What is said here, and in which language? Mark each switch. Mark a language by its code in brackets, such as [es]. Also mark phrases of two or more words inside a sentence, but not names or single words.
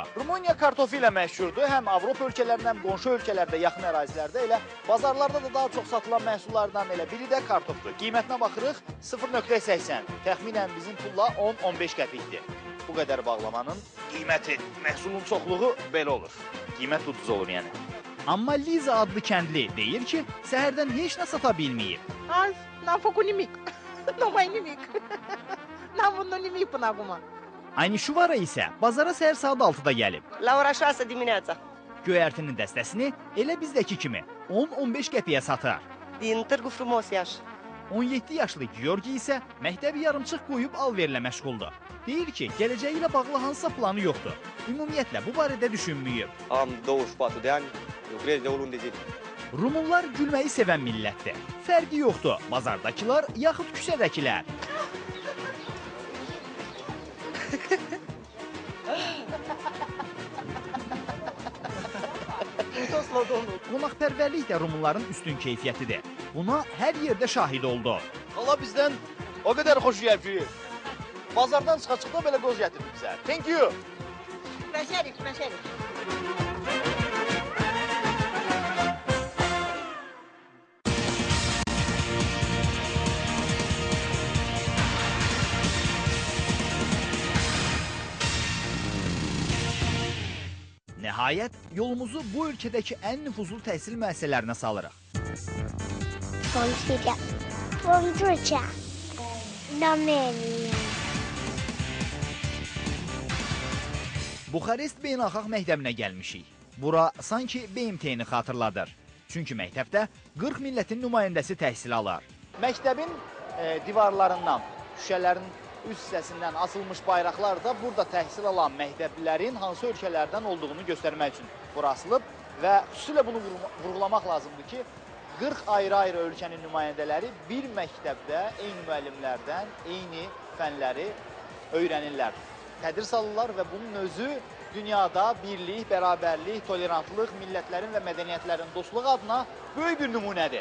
[az] Rumıniya kartofu ilə məşhurdur. Həm Avropa ölkələrində, həm qonşu ölkələrdə, yaxın ərazilərdə elə bazarlarda da daha çox satılan məhsullardan elə biri də kartofdur. Qiymətinə baxırıq 0.80. Təxminən bizim pulla 10-15 qəpikdir. Bu qədər bağlamanın qiyməti, məhsulun çoxluğu belə olur. Qiymət ucuz olur yəni. Amma Liza adlı kəndli deyir ki, səhərdən heç nə sata bilməyib. [ro] Azi n-am făcut nimic. Nu mai nimic. N-am vândut nimic până acum. [az] Aynı Şuvara isə bazara səhər saat 6-da gəlib. [ro] La ora 6 dimineața. [az] Göyərtinin dəstəsini elə bizdəki kimi 10-15 qəpiyə satar. [ro] Din Târgu Frumos, Iași. [az] 17 yaşlı Georgi isə məktəbi yarımçıq qoyub alverlə məşğuldur. Deyir ki, gələcəyi ilə bağlı hansısa planı yoxdur. Ümumiyyətlə bu barədə düşünməyib. [ro] Am 24 de ani, lucrez de o lună de zile. [az] Rumunlar gülməyi sevən millətdir. Fərqi yoxdur, bazardakılar yaxud küçədəkilər. Qonaqpərvərlik də Rumunların üstün keyfiyyətidir. Buna hər yerdə şahid oldu. Xala bizdən o qədər xoş gəlib ki, bazardan çıxa-çıxa belə qoz gətirdi bizə. [en] Thank you. [ro] Plăcere, plăcere. [az] Nəhayət, yolumuzu bu ölkədəki ən nüfuzlu təhsil müəssisələrinə salırıq. [ro] Vom duce România. [az] Buxarest Beynəlxalq Məktəbinə gəlmişik. Bura sanki BMT-ni xatırladır. Çünki məktəbdə 40 millətin nümayəndəsi təhsil alır. Məktəbin divarlarından, şüşələrin üst hissəsindən asılmış bayraqlar da burada təhsil alan məktəblilərin hansı ölkələrdən olduğunu göstərmək üçün bura asılıb və xüsusilə bunu vurğulamaq lazımdır ki, 40 ayrı-ayrı ölkənin nümayəndələri bir məktəbdə eyni müəllimlərdən eyni fənləri öyrənirlər, tədris alırlar və bunun özü dünyada birlik, bərabərlik, tolerantlıq, millətlərin və mədəniyyətlərin dostluğu adına böyük bir nümunədir.